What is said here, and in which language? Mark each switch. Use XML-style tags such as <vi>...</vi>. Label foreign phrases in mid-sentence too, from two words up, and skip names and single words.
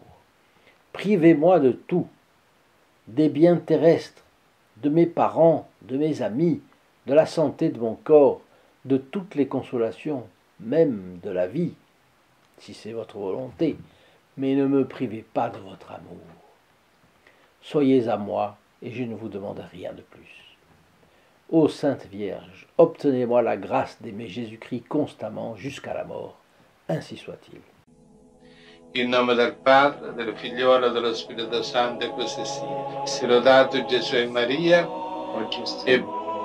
<fr>Privez-moi de tout, des biens terrestres, de mes parents, de mes amis, de la santé de mon corps, de toutes les consolations, même de la vie, si c'est votre volonté, mais ne me privez pas de votre amour. Soyez à moi, et je ne vous demande rien de plus. Ô Sainte Vierge, obtenez-moi la grâce d'aimer Jésus-Christ constamment jusqu'à la mort. Ainsi soit-il.</fr> <it>In nome del Padre, del Figliolo e dello Spirito Santo, e così sia. Sia lodato Gesù e Maria, e</it>